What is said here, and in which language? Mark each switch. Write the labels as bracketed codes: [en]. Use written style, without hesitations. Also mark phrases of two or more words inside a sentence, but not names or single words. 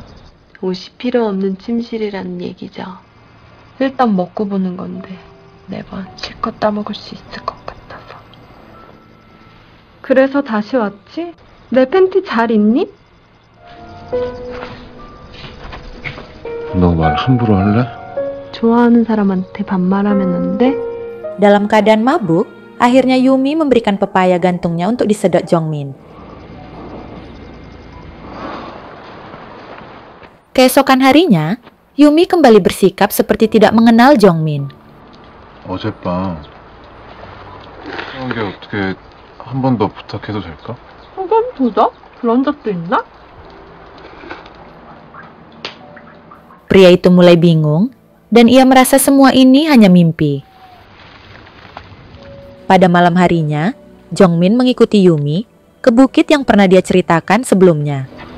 [ko] 옷이 필요 없는 침실이라는 얘기죠. 일단 먹고 보는 건데 매번 실컷 따먹을 수 있을 것 같아서. 그래서 다시 왔지? 내 팬티 잘 있니? 너 말 함부로 할래? 좋아하는 사람한테 반말하면 안 돼? [id] Dalam keadaan mabuk, akhirnya Yumi memberikan pepaya gantungnya untuk disedot Jongmin. Keesokan harinya, Yumi kembali bersikap seperti tidak mengenal Jongmin. [ko] 어젯밤 그런 게 어떻게 한 번 더 부탁해도 될까? 그건 도적? 그런 적도 있나? [id] Pria itu mulai bingung, dan ia merasa semua ini hanya mimpi. Pada malam harinya, Jongmin mengikuti Yumi ke bukit yang pernah dia ceritakan sebelumnya.